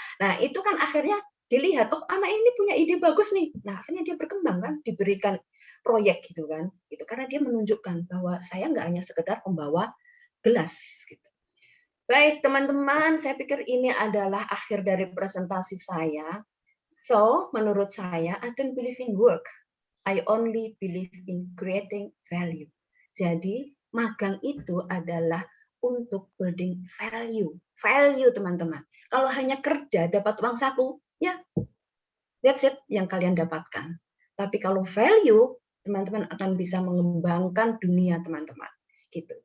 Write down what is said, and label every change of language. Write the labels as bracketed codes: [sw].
[id] Nah, itu kan akhirnya dilihat, oh anak ini punya ide bagus nih. Nah, akhirnya dia berkembang kan, diberikan proyek gitu kan, gitu. Karena dia menunjukkan bahwa saya nggak hanya sekedar pembawa gelas. Gitu. Baik teman-teman, saya pikir ini adalah akhir dari presentasi saya. [en] So, [id] menurut saya, [en] I don't believe in work. I only believe in creating value. [id] Jadi, magang itu adalah untuk [en] building value. [id] Value, teman-teman. Kalau hanya kerja, dapat uang saku, ya, [en] that's it [id] yang kalian dapatkan. Tapi kalau value, teman-teman akan bisa mengembangkan dunia teman-teman. Gitu.